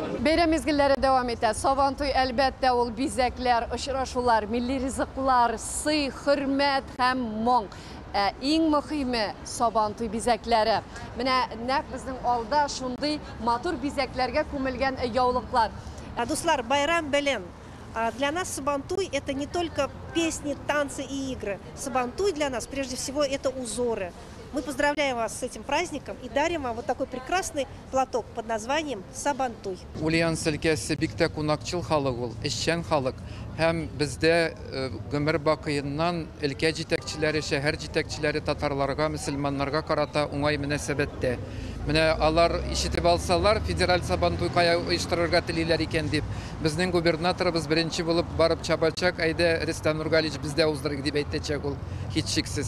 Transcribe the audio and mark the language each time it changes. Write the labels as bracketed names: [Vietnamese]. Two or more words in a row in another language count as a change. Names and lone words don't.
[Tatar] Бәйрәм мизгелләре дәвам итә. Сабантуй әлбәттә ул бизәкләр, очрашулар, милли ризыклар, сый, хөрмәт һәм моң. Иң мөһиме Сабантуй бизәкләре. Менә нәкъ безнең алда шундый матур бизәкләргә күмелгән яулыклар. Дуслар, байрам белем. [Russian] Для нас Сабантуй это не только песни, танцы и игры. Сабантуй для нас прежде всего это узоры. Мы поздравляем вас с этим праздником и дарим вам вот такой прекрасный платок под названием Сабантуй. [Tatar] Ульяновск өлкәсе бик тә кунакчыл халык ул, эшчән халык. Һәм бездә гомер бакыеннан өлкә җитәкчеләре, шәһәр җитәкчеләре татарларга, мөселманнарга карата уңай мөнәсәбәттә. Менә алар ишетеп алсалар, федераль Сабантуй кая оештырырга телиләр икән дип, безнең губернаторыбыз беренче булып барып чабачак, әйдә Рөстәм Нургалич бездә уздырык дип әйтәчәк ул, һичшиксез.